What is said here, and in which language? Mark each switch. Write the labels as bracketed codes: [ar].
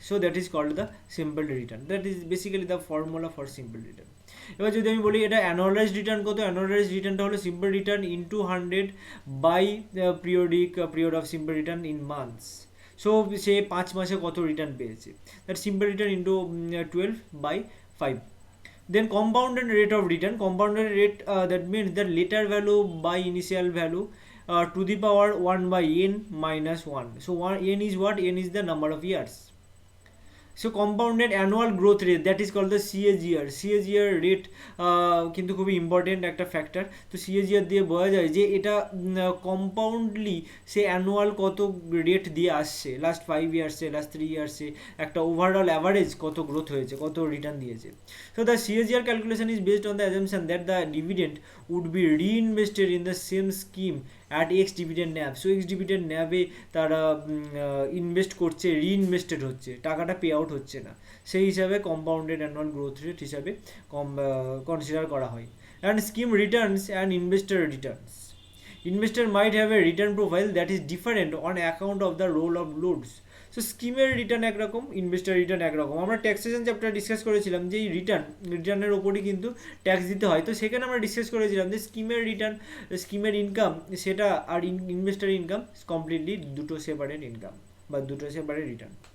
[en] So that is called the simple return, that is basically the formula for simple return. [bn] এবার যদি আমি বলি এটা অ্যানুয়ালাইজড রিটার্ন কত, অ্যানুয়ালাইজড রিটার্নটা হলো [en] Simple return into 100 by period of simple return in months. [bn] So সে 5 মাসে কত রিটার্ন পেয়েছে, [en] That simple return into 12 by 5। Then compounded rate of return, compounded rate that means the later value by initial value to the power 1 by n minus 1. So n is what? N is the number of years. So compounded annual growth rate, that is called the CAGR. [bn] CAGR rate কিন্তু খুবই important একটা factor. তো CAGR দিয়ে বোঝা যায় যে এটা কম্পাউন্ডলি সে annual কত রেট দিয়ে আসছে, লাস্ট 5 ইয়ার্সে, লাস্ট 3 ইয়ার্সে একটা ওভারঅল অ্যাভারেজ কত গ্রোথ হয়েছে, কত রিটার্ন দিয়েছে। [en] So the CAGR calculation is based on the assumption that the dividend would be reinvested in the same scheme at X dividend NAV. [bn] So X dividend NAV এ তারা invest করছে, রিইনভেস্টেড হচ্ছে, টাকাটা pay out হচ্ছে না, সেই হিসাবে compounded annual growth rate হিসাবে consider করা হয়। [en] And scheme returns and investor returns, investor might have a return profile that is different on account of the role of loads. [bn] So স্কিমের রিটার্ন একরকম, investor return একরকম। আমরা taxation chapter discuss করেছিলাম যে এই রিটার্নের ওপরই কিন্তু ট্যাক্স দিতে হয়। তো সেখানে আমরা ডিসকাস করেছিলাম যে স্কিমের রিটার্ন, স্কিমের ইনকাম সেটা আর ইনভেস্টার ইনকাম কমপ্লিটলি দুটো সেপারেট ইনকাম বা দুটো সেপারেট রিটার্ন।